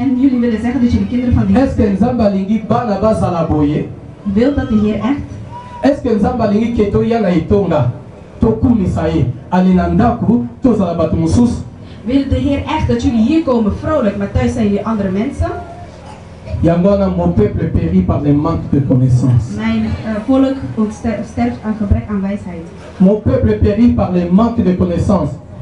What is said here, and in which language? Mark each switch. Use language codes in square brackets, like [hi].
[nl] En jullie willen zeggen dat jullie kinderen van de Heer zijn. [fr] Est-ce que [ln] Nzambe alingi bana bazala boye? [nl] Wil dat de Heer echt? [fr] Est-ce que [ln] Nzambe alingi ke toya na itonga? Tokumisa ye ali na ndaku tozala bato mosusu? [nl] Wil de Heer echt dat jullie hier komen vrolijk, maar thuis zijn jullie andere mensen? [ln] Yango wana [fr] mon peuple périt par le manque de connaissance. [nl] Mijn volk sterft aan gebrek aan wijsheid. [fr] Mon peuple périt par le manque de connaissance.